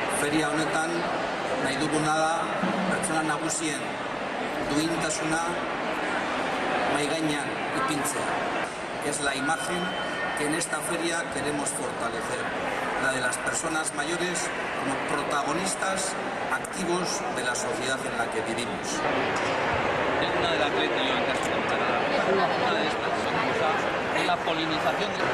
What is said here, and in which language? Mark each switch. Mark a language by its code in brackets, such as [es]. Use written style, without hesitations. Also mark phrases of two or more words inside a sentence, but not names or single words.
[eu] feria honetan nahi duguna da pertsona nagusien duintasuna mahai gainean ipintzea. [es] Es la imagen que en esta feria queremos fortalecer, la de las personas mayores como protagonistas activos de la sociedad en la que vivimos. Una de las tres que yo en caso de una de estas cosas es la polinización.